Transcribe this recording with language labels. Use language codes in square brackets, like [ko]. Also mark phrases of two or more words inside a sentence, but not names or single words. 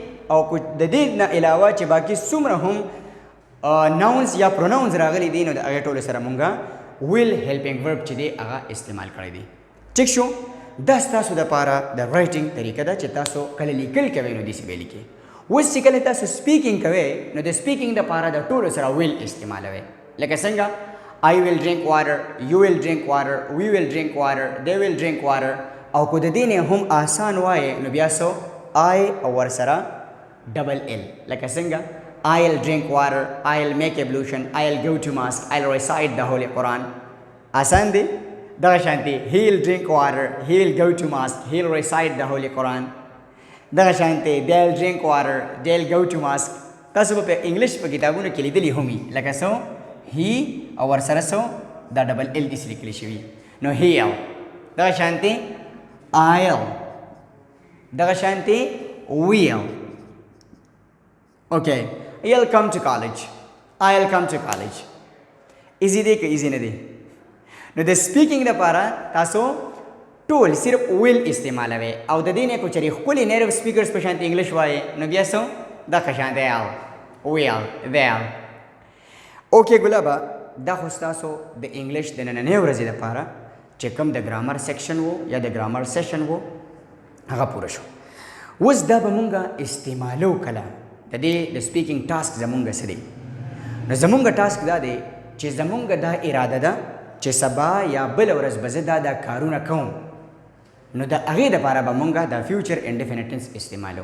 [ps] او د دې نه علاوه چې باقي څومره هم ناونز یا پروناونز راغلی دی، نو د هغې ټولو سره مونږه ویل [en] helping verb [ps] چې دی هغه استعمال کړی دی. ټیک شو؟ دا ستاسو دپاره د رایټینګ طریقه ده چې تاسو کله لیکل کوئ نو داسې به لیکئ. اوس چې کله تاسو سپیکینګ کوئ نو د سپیکینګ دپاره د ټولو سره ویل استعمالوئ لکه څنګه [en] I will drink water, you will drink water, we will drink water, they will drink water. [ps] او کو د دې نه هم آسان وایي نو بیا سو I او ورسره [en] double L [ps] لکه څنګه [en] I'll drink water, I'll make ablution, I'll go to mosque, I'll recite the Holy Quran. [ps] آسان دی دغه شانتي [en] he'll drink water, he'll go to mosque, he'll recite the Holy Quran. [ps] دغه شانتي [en] they'll drink water, they'll go to mosque. [ps] تاسو په انګلیش په کتابونو کې لیدلی همي لکه سو he او ورسره سو دا [en] double L S [ps] لیکل شوی نو he'll دغه شانتي I'll دغه شانتي will. [en] Okay, you'll come to college, I'll come to college. [ps] easy دی که easy نه دی نو د سپیکینګ لپاره تاسو ټول صرف will استعمالوي او د دې نه کو چری خپل [en] native speakers [ps] په شانتي انګلیش وایي نو بیا سو دا که شانتي [en] will they'll. [ps] اوکې ګلابا دا خو ستاسو د انګلیش د نننۍ ورځې لپاره چې کوم د [en] grammar section [ps] وو یا د [en] grammar session [ps] وو هغه پوره شو. اوس دا به مونږه استعمالو کله د دې د [en] speaking task [ps] زمونږ څه دی نو زمونږ ټاسک دا دی چې زمونږ دا اراده ده چې سبا یا بل ورځ به زه دا کارونه کوم نو د هغې دپاره به مونږه دا [en] future indefinite tense [ps] استعمالو.